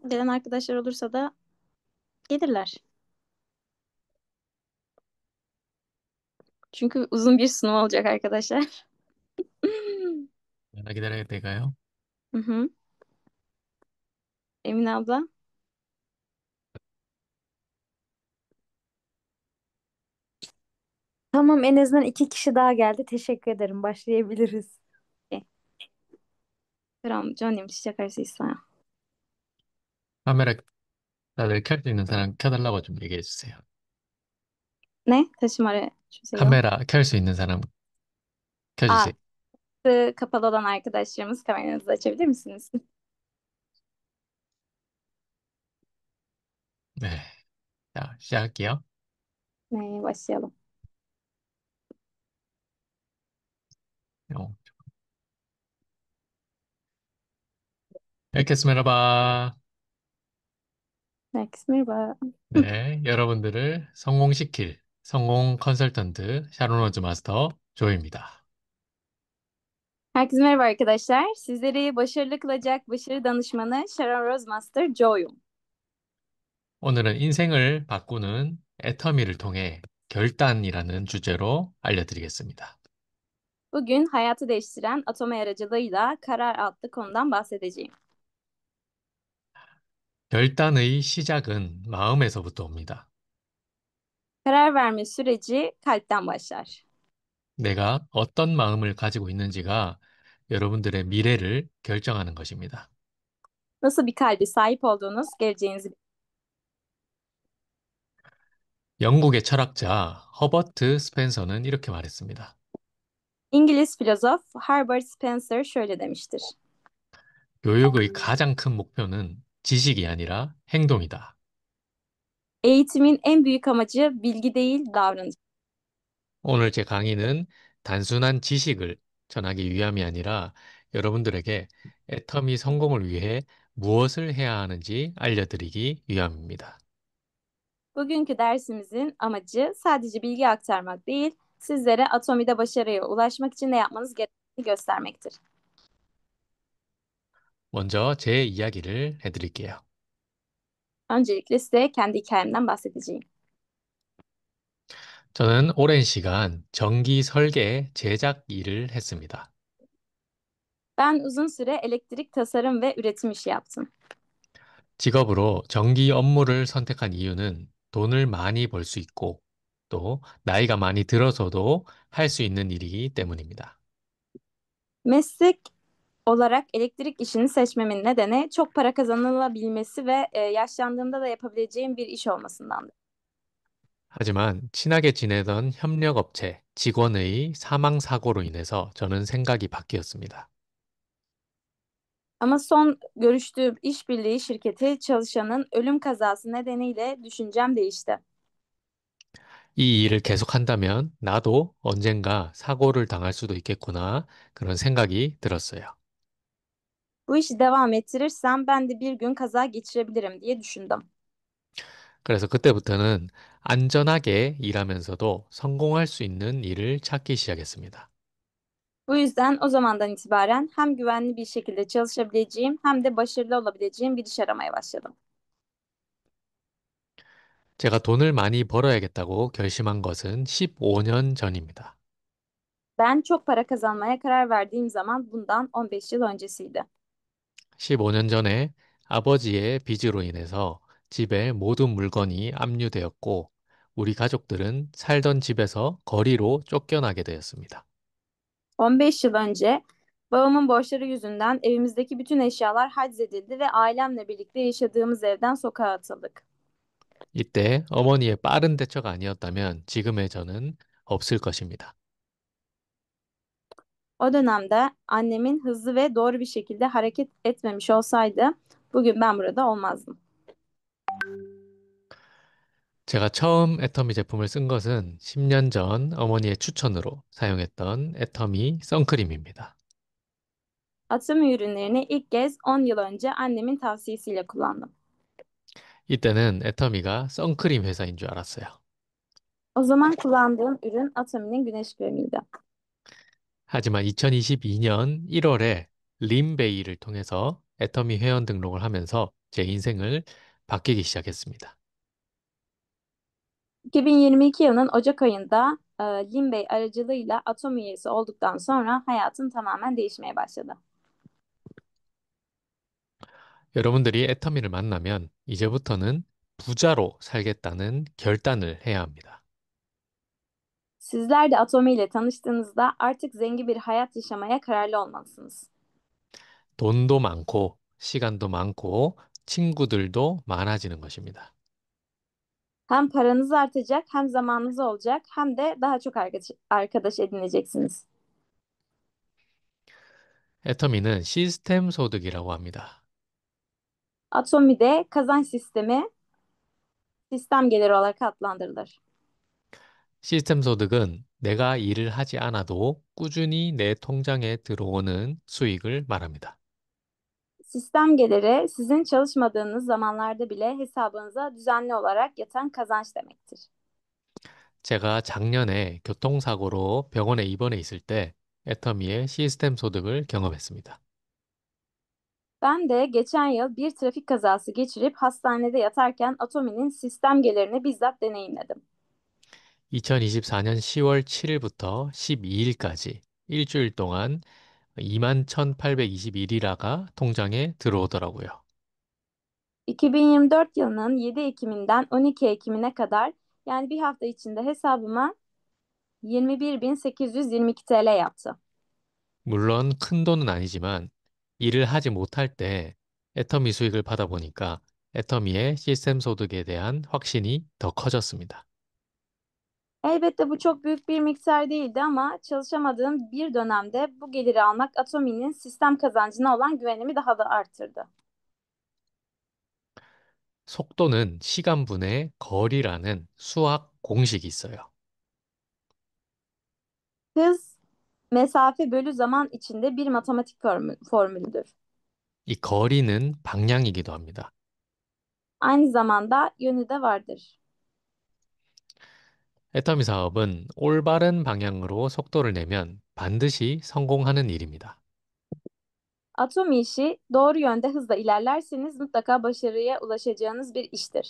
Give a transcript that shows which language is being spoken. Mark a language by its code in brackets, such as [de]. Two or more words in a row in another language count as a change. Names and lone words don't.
[tr] Gelen arkadaşlar olursa da gelirler. Çünkü uzun bir sunum olacak arkadaşlar. [ko] 하나 기다려야 될까요? [tr] Hı hı. Emine abla. Tamam, en azından iki kişi daha geldi. Teşekkür ederim. Başlayabiliriz. [ko] 네. 그럼 조아님 시작할 수 있어요. 카메라 다들 켤 수 있는 사람 켜달라고 좀 얘기해 주세요. 네? 다시 말해 주세요. 카메라 켤 수 있는 사람 켜주세요. 아, [tr] kapalı olan arkadaşlarımız kameranızı açabilir misiniz? [ko] 네. 자, 시작할게요. 네, [tr] başlayalım. 어, Herkese merhaba. Herkese merhaba. [ko] 네, 여러분들을 성공시킬 성공 컨설턴트 샤론 로즈 마스터 조입니다. [tr] Herkese merhaba arkadaşlar. Sizleri başarılı kılacak başarı danışmanı Sharon Rosemaster Joy'um. [ko] 오늘은 인생을 바꾸는 애터미를 통해 결단이라는 주제로 알려드리겠습니다. [tr] Bugün hayatı değiştiren atoma aracılığıyla karar adlı konudan bahsedeceğim. [ko] 결단의 시작은 마음에서부터 옵니다. [tr] Karar verme süreci kalpten başlar. [ko] 내가 어떤 마음을 가지고 있는지가 여러분들의 미래를 결정하는 것입니다. [tr] Nasıl bir kalbe sahip olduğunuz geleceğinizi. [ko] 영국의 철학자 허버트 스펜서는 이렇게 말했습니다. [tr] İngiliz filozof Herbert Spencer şöyle demiştir. [ko] 교육의 가장 큰 목표는 지식이 아니라 행동이다. [tr] Eğitimin en büyük amacı bilgi değil, davranış. [ko] 오늘 제 강의는 단순한 지식을 전하기 위함이 아니라 여러분들에게 애터미 성공을 위해 무엇을 해야 하는지 알려드리기 위함입니다. [tr] Bugünkü dersimizin amacı sadece bilgi aktarmak değil, sizlere atomide başarıya ulaşmak için ne yapmanız gerektiğini göstermektir. [ko] 먼저 제 이야기를 해드릴게요. [tr] Öncelikle size kendi hikayemden bahsedeceğim. [ko] 저는 오랜 시간 전기 설계 제작 일을 했습니다. [tr] Ben uzun süre elektrik tasarım ve üretim işi yaptım. [ko] 직업으로 전기 업무를 선택한 이유는 돈을 많이 벌 수 있고 또 나이가 많이 들어서도 할 수 있는 일이기 때문입니다. [tr] Meslek olarak elektrik işini seçmemin nedeni çok para kazanılabilmesi ve yaşlandığımda da yapabileceğim bir iş olmasındandı. [ko] 하지만 친하게 지내던 협력업체 직원의 사망 사고로 인해서 저는 생각이 바뀌었습니다. [tr] Ama son görüştüğüm işbirliği şirketi çalışanın ölüm kazası nedeniyle düşüncem değişti. [ko] 이 일을 계속한다면 나도 언젠가 사고를 당할 수도 있겠구나 그런 생각이 들었어요. [tr] Bu işi devam ettirirsem ben de bir gün kaza geçirebilirim diye düşündüm. [ko] 그래서 그때부터는 안전하게 일하면서도 성공할 수 있는 일을 찾기 시작했습니다. [tr] Bu yüzden o zamandan itibaren hem güvenli bir şekilde çalışabileceğim hem de başarılı olabileceğim bir iş aramaya başladım. [ko] 제가 돈을 많이 벌어야겠다고 결심한 것은 15년 전입니다. [tr] Ben çok para kazanmaya karar verdiğim zaman bundan 15 yıl öncesiydi. [ko] 15년 전에 아버지의 빚으로 인해서 집에 모든 물건이 압류되었고 우리 가족들은 살던 집에서 거리로 쫓겨나게 되었습니다. [tr] 15 yıl önce babamın borçları yüzünden evimizdeki bütün eşyalar haczedildi ve ailemle birlikte yaşadığımız evden sokağa atıldık. [ko] 이때 어머니의 빠른 대처가 아니었다면 지금의 저는 없을 것입니다. [tr] O dönemde annemin hızlı ve doğru bir şekilde hareket etmemiş olsaydı bugün ben burada olmazdım. [ko] 제가 처음 애터미 제품을 쓴 것은 10년 전 어머니의 추천으로 사용했던 애터미 선크림입니다. [tr] Atami ürünlerini ilk kez 10 yıl önce annemin tavsiyesiyle kullandım. [ko] 이때는 애터미가 선크림 회사인 줄 알았어요. [tr] O zaman kullandığım ürün Atami'nin güneş kremiydi. [ko] 하지만 2022년 1월에 림베이를 통해서 애터미 회원 등록을 하면서 제 인생을 바뀌기 시작했습니다. [tr] 2022 yılının Ocak ayında Limbey aracılığıyla Atami üyesi olduktan sonra hayatım tamamen değişmeye başladı. [ko] 여러분들이 애터미를 만나면 이제부터는 부자로 살겠다는 결단을 해야 합니다. [tr] Sizler de Atomi ile tanıştığınızda artık zengin bir hayat yaşamaya kararlı olmalısınız. [ko] 돈도 많고 시간도 많고 친구들도 많아지는 것입니다. [tr] Hem paranız artacak, hem zamanınız olacak, hem de daha çok arkadaş edineceksiniz. [ko] 애터미는 시스템 소득이라고 합니다. [tr] Atomi'de kazanç sistemi sistem geliri olarak adlandırılır. [ko] 시스템 소득은 내가 일을 하지 않아도 꾸준히 내 통장에 들어오는 수익을 말합니다. [tr] Sistem geliri sizin çalışmadığınız zamanlarda bile hesabınıza düzenli olarak yatan kazanç demektir. [ko] 제가 작년에 교통사고로 병원에 입원해 있을 때 애터미의 시스템 소득을 경험했습니다. [tr] Ben de geçen yıl bir trafik kazası geçirip hastanede yatarken Atomi'nin sistem gelirini bizzat deneyimledim. [ko] 2024년 10월 7일부터 12일까지 일주일 동안 21,821이라가 통장에 들어오더라고요. [tr] 2024 yılının 7 Ekim'inden 12 Ekim'ine kadar yani bir hafta içinde hesabıma 21.822 TL yaptı. [ko] 물론 큰 돈은 아니지만 일을 하지 못할 때 애터미 수익을 받아보니까 애터미의 시스템 소득에 대한 확신이 더 커졌습니다. [tr] Elbette bu çok büyük bir miktar değildi ama çalışamadığım bir dönemde bu geliri almak Atomi'nin sistem kazancına olan güvenimi daha da arttırdı. [ko] 속도는 시간분의 거리라는 수학 공식이 있어요. [tr] Hız, mesafe bölü zaman içinde bir matematik formülüdür. [ko] 이 거리는 방향이기도 합니다. [tr] Aynı zamanda yönü de vardır. [ko] 애터미 사업은 올바른 방향으로 속도를 내면 반드시 성공하는 일입니다. [tr] Atom işi doğru yönde hızla ilerlerseniz mutlaka başarıya ulaşacağınız bir iştir.